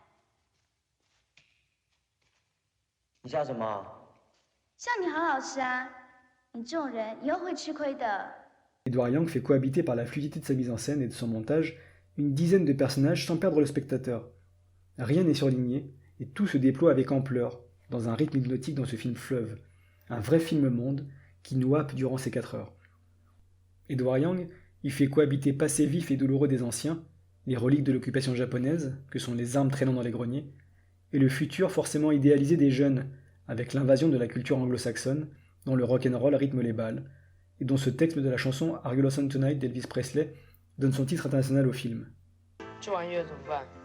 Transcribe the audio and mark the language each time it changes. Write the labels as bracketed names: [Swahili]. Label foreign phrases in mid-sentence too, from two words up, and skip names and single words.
[Chinese] 你笑什么？笑你好老实啊！你这种人以后会吃亏的。 [French] Edward Yang fait cohabiter par la fluidité de sa mise en scène et de son montage une dizaine de personnages sans perdre le spectateur. Rien n'est surligné et tout se déploie avec ampleur, dans un rythme hypnotique dans ce film fleuve, un vrai film-monde qui nous happe durant ces 4 heures. Edward Yang y fait cohabiter passé vif et douloureux des anciens, les reliques de l'occupation japonaise, que sont les armes traînant dans les greniers, et le futur forcément idéalisé des jeunes, avec l'invasion de la culture anglo-saxonne, dont le rock'n'roll rythme les balles, et dont ce texte de la chanson Are You Lonesome Tonight d'Elvis Presley donne son titre international au film. [Chinese] 吃完月怎么办？